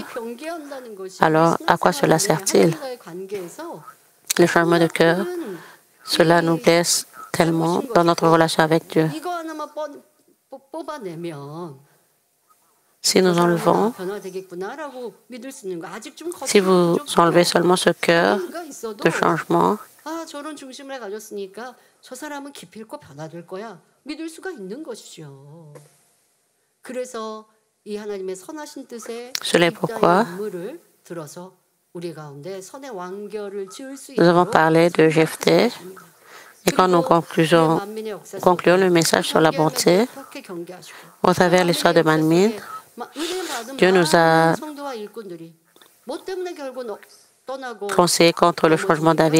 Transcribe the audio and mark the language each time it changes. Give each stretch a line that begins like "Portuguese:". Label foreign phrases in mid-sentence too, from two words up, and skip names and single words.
French: Alors, à quoi cela sert-il? Le changement de cœur, cela nous blesse tellement dans notre relation avec Dieu. Si nous enlevons, si vous enlevez seulement ce cœur de changement,
Korean: 아, 저런 중심을 가졌으니까 저 사람은 기필코 변화될 거야. 믿을 수가 있는 것이죠. 그래서 이 하나님의 선하신 뜻에
French: cela est pourquoi
Korean: 인물을 들어서 우리 가운데 선의 완결을 지을 수
French: nous avons
Korean: 있도록
French: parlé de Jephthé. Et quand nous concluons le message sur la bonté, au travers de l'histoire de Manmin, Dieu nous a conseillé contre le changement d'avis.